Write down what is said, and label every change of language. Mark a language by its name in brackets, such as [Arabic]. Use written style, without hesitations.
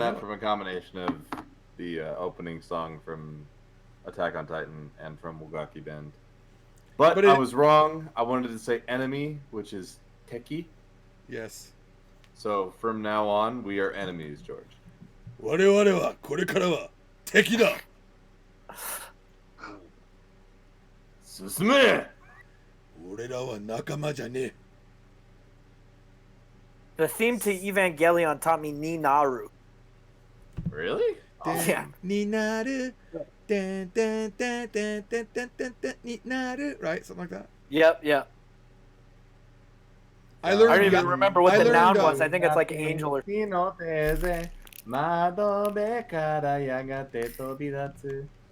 [English] that know. from a combination of the opening song from Attack on Titan and from Wugaki Bend. But I was wrong. I wanted to say enemy, which is Teki. Yes. So from now on, we are enemies, George. [Japanese] 我々はこれからは敵だ。進め。俺らは仲間じゃねえ。 [English] The theme to Evangelion taught me Ninaru. Really? Yeah. になる。Right? Something like that. Yep, yep. I learned. I don't even remember what I the noun learned, was. I think it's like angel or. [Japanese] 窓辺からやがて飛び立つ。